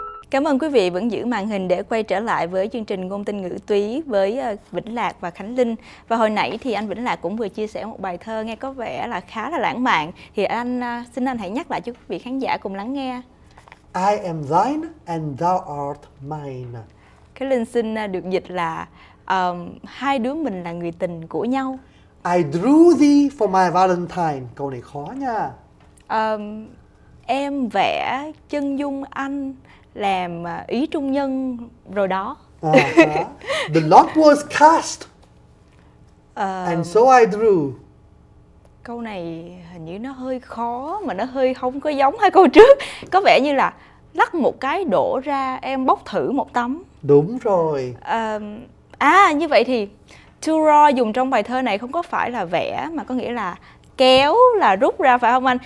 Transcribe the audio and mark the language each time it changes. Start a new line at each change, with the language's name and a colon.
Vietnamese: Cảm ơn quý vị vẫn giữ màn hình để quay trở lại với chương trình Ngôn Tình Ngữ Túy với Vĩnh Lạc và Khánh Linh. Và hồi nãy thì anh Vĩnh Lạc cũng vừa chia sẻ một bài thơ nghe có vẻ là khá là lãng mạn. Thì anh xin anh hãy nhắc lại cho quý vị khán giả cùng lắng nghe.
English: I am thine and thou art mine.
Vietnamese: Khánh Linh xin được dịch là hai đứa mình là người tình của nhau.
English: I drew thee for my valentine.
Vietnamese: Câu này khó nha. Em vẽ chân dung anh làm ý trung nhân rồi đó.
English: The lot was cast and so I drew.
Vietnamese: Câu này hình như nó hơi khó mà nó hơi không có giống hai câu trước. Có vẻ như là lắc một cái đổ ra em bốc thử một tấm. Đúng rồi. Như vậy thì to draw dùng trong bài thơ này không có phải là vẽ mà có nghĩa là kéo là rút ra phải không anh?